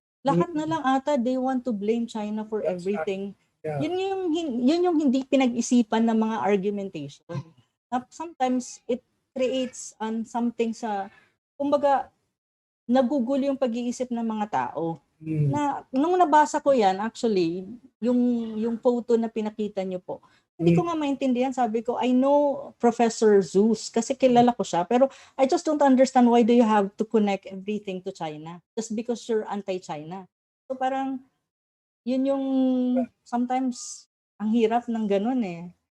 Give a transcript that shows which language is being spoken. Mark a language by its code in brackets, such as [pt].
[tl] Lahat na lang ata [en] they want to blame China for everything. Yeah. [tl] Yun yung hindi pinag-isipan ng mga argumentation. [en] Sometimes it creates something [tl] sa kumbaga nagugulo yung pag-iisip ng mga tao. Na nung nabasa ko yan, actually, yung photo na pinakita niyo po, hindi ko nga maintindihan. [en] Sabi ko, I know Professor Zeus [tl] kasi kilala ko siya, pero [en] I just don't understand why do you have to connect everything to China just because you're anti-China. [tl] So parang yun yung sometimes ang hirap ng ganun eh.